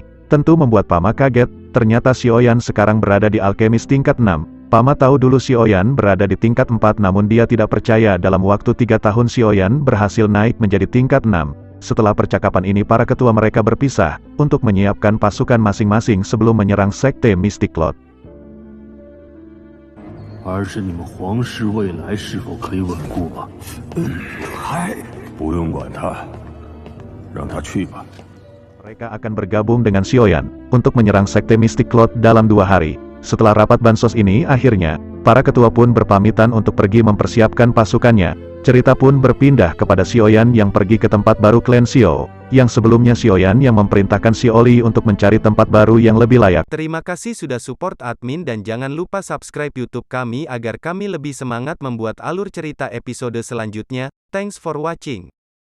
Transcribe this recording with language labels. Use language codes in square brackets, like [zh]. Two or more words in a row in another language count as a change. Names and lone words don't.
[id] Tentu membuat Pama kaget, ternyata Xiaoyan sekarang berada di alkemis tingkat 6. Pama tahu dulu Xiaoyan berada di tingkat 4, namun dia tidak percaya dalam waktu 3 tahun Xiaoyan berhasil naik menjadi tingkat 6. Setelah percakapan ini para ketua mereka berpisah, untuk menyiapkan pasukan masing-masing sebelum menyerang sekte Mystic Cloud. [zh] 而是你们皇室未来是否可以稳固吧？不用管他，让他去吧。 [id] Mereka akan bergabung dengan Xiaoyan untuk menyerang sekte Mystic Cloud dalam 2 hari. Setelah rapat bansos ini akhirnya, para ketua pun berpamitan untuk pergi mempersiapkan pasukannya. Cerita pun berpindah kepada Xiaoyan yang pergi ke tempat baru klan Xiao, yang sebelumnya Xiaoyan yang memerintahkan Xiaoli untuk mencari tempat baru yang lebih layak. Terima kasih sudah support admin dan jangan lupa subscribe YouTube kami agar kami lebih semangat membuat alur cerita episode selanjutnya. [en] Thanks for watching.